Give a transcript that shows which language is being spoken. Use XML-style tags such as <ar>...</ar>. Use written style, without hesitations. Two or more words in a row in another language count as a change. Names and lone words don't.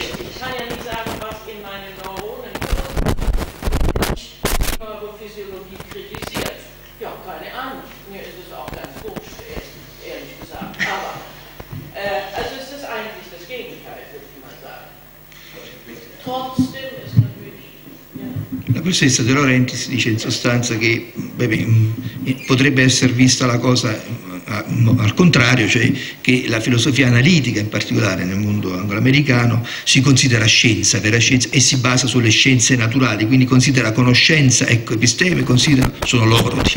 <de>Ich kann ja nicht sagen, was in meinen Neuronen nicht Neurophysiologie kritisiert. Ja, keine Ahnung. Mir ist es auch ganz wurscht, ehrlich gesagt. Aber, also es ist eigentlich das Gegenteil, würde ich mal sagen. Trotzdem ist natürlich... Ja.</de> <it>La professoressa De Laurentiis dice in sostanza che potrebbe essere vista la cosa al contrario, cioè che la filosofia analitica, in particolare nel mondo angloamericano, si considera scienza, vera scienza, e si basa sulle scienze naturali, quindi considera conoscenza, ecco, episteme, sono loro, diciamo.</it>